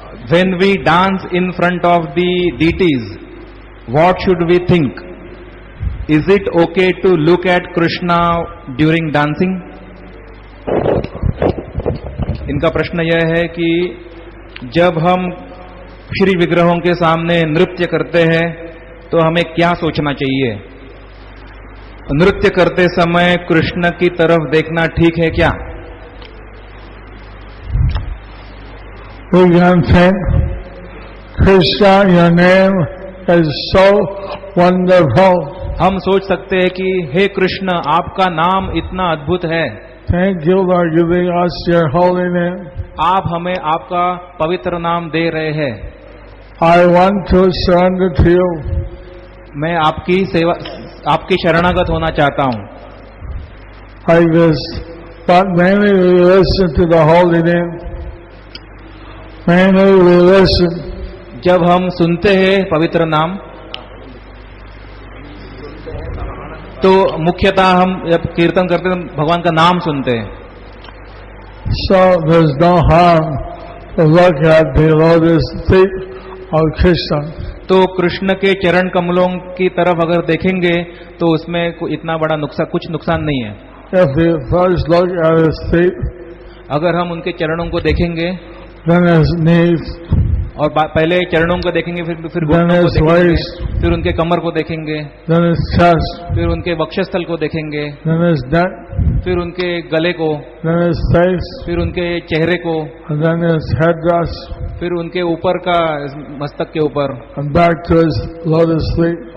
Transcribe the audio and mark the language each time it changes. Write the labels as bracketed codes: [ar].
[en] when we dance in front of the deities, what should we think? Is it okay to look at Krishna during dancing? [hi] इनका प्रश्न यह है कि जब हम श्री विग्रहों के सामने नृत्य करते हैं तो हमें क्या सोचना चाहिए? नृत्य करते समय कृष्ण की तरफ देखना ठीक है क्या? [en] We can think, Krishna, your name is so wonderful. [hi] हम सोच सकते हैं कि हे कृष्ण, आपका नाम इतना अद्भुत है. [en] Thank you for giving us your holy name. [hi] आप हमें आपका पवित्र नाम दे रहे हैं. [en] I want to surrender to you. [hi] मैं आपकी सेवा, आपकी शरणागत होना चाहता हूं. [en] Like this. But mainly we listen to the holy name. Mainly we listen. [hi] जब हम सुनते हैं पवित्र नाम तो मुख्यतः हम जब कीर्तन करते हैं भगवान का नाम सुनते हैं. [en] So there's no harm to look at the lotus feet of Krishna. [hi] तो कृष्ण के चरण कमलों की तरफ अगर देखेंगे तो उसमें इतना बड़ा कुछ नुकसान नहीं है. [en] If we first look at his feet, [hi] अगर हम उनके चरणों को देखेंगे [en] then his knees, [hi] और पहले चरणों को देखेंगे, फिर [en] then [hi] घुटनों को [en] his [hi] देखेंगे, [en] waist, [hi] फिर उनके कमर को देखेंगे, [en] then his chest, [hi] फिर उनके वक्षस्थल को देखेंगे, [en] then his neck, [hi] फिर उनके गले को, [en] then his face, [hi] फिर उनके चेहरे को, [en] and then his headdress, [hi] फिर उनके ऊपर का मस्तक के ऊपर, [en] and back to his lotus feet.